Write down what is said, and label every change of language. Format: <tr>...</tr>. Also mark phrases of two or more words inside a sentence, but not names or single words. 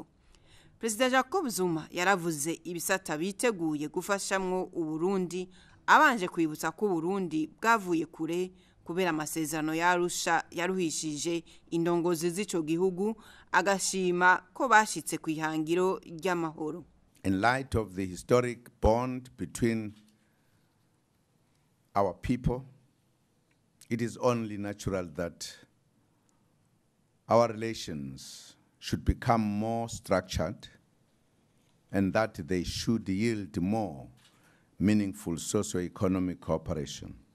<rn>Perezida Jacob Zuma yaravuze ibisata biteguye gufashamwo Uburundi, abanje kwibutsa ko Uburundi bwavuye kure kubera amasezerano yarusha yaruhishije indongozi z'ico gihugu, agashima ko bashitse kwihangiro ry'amahoro.</rn> <en>In light of the historic bond between our people, it is only natural that our relations should become more structured and that they should yield more meaningful socio-economic cooperation.</en>